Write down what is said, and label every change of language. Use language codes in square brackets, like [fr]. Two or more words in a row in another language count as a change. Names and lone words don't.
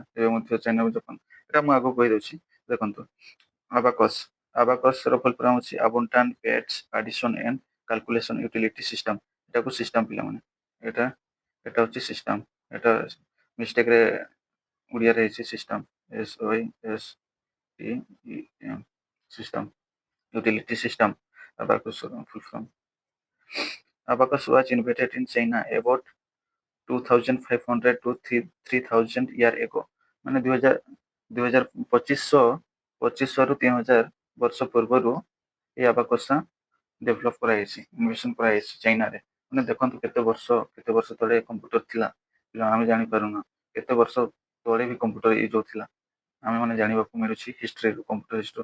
[or] ଏବେ ମଧ୍ୟ ଚାଇନା ଜାପାନ, ଏଟା ମୁଁ ଆଗକୁ କହିଦେଉଛି। ଦେଖନ୍ତୁ ଆବାକସର [en] full form [or] ଅଛି [en] Abundant Beads Addition and Calculation Utility System. [or] ଏଟାକୁ ସିଷ୍ଟମ ପିଲାମାନେ, ଏଟା ହଉଛି ସିଷ୍ଟମ। ଏଟା ମିଷ୍ଟେକରେ ଓଡ଼ିଆରେ ହେଇଛି ସିଷ୍ଟମ, [en] SYSTEM system utility system. Abacus full form. Abacus was invented in China about 2500 to 3000 year ago। [or] ମାନେ 2500 ରୁ 3000 ବର୍ଷ ପୂର୍ବରୁ এই ଆବାକସ ଡେଭଲପ କରାଯାଇଛି, ଇନଭେସନ କରାଯାଇଛି ଚାଇନାରେ। ମାନେ ଦେଖନ୍ତୁ କେତେ ବର୍ଷ ତଳେ କମ୍ପ୍ୟୁଟର ଥିଲା, ଆମେ ଜାଣିପାରୁନା। କେତେ ବର୍ଷ ତଳେ ବି କମ୍ପ୍ୟୁଟର ୟୁଜ ହଉଥିଲା, ଆମେ ମାନେ ଜାଣିବାକୁ ମିଳୁଛି ହିଷ୍ଟ୍ରିରୁ, [en] computer history.